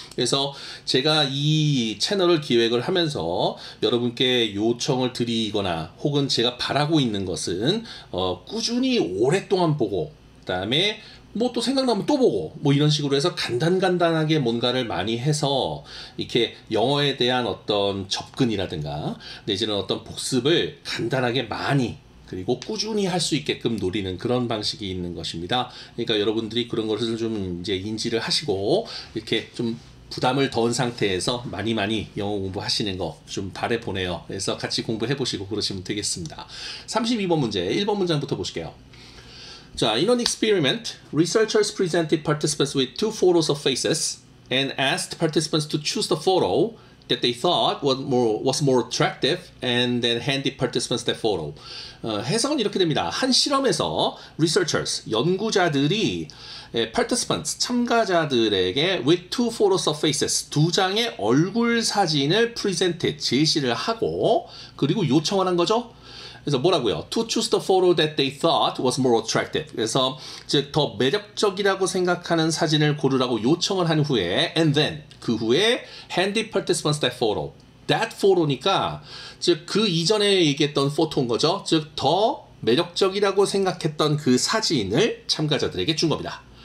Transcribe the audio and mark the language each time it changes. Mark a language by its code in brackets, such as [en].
[ko] 그래서 제가 이 채널을 기획을 하면서 여러분께 요청을 드리거나 혹은 제가 바라고 있는 것은 꾸준히 오랫동안 보고, 그 다음에 또 생각나면 또 보고 이런 식으로 해서 간단하게 뭔가를 많이 해서 이렇게 영어에 대한 어떤 접근이라든가 내지는 어떤 복습을 간단하게 많이 그리고 꾸준히 할 수 있게끔 노리는 그런 방식이 있는 것입니다. 그러니까 여러분들이 그런 것을 좀 인지를 하시고 이렇게 좀 부담을 덜은 상태에서 많이 영어 공부하시는 거 좀 바라보네요. 그래서 같이 공부해 보시고 그러시면 되겠습니다. 32번 문제 1번 문장부터 보실게요. [en] 자, in an experiment, researchers presented participants with two photos of faces and asked participants to choose the photo that they thought was more attractive and then handed participants that photo. [ko] 해석은 이렇게 됩니다. 한 실험에서 researchers, 연구자들이 participants, 참가자들에게 [en] with two photos of faces, [ko] 두 장의 얼굴 사진을 presented, 제시를 하고 그리고 요청을 한 거죠. 그래서 뭐라고요? [en] To choose the photo that they thought was more attractive. [ko] 그래서 즉 더 매력적이라고 생각하는 사진을 고르라고 요청을 한 후에 and then 그 후에 [en] handed participants that photo. that photo [ko] 니까 즉 그 이전에 얘기했던 photo인 거죠. 즉 더 매력적이라고 생각했던 그 사진을 참가자들에게 준 겁니다.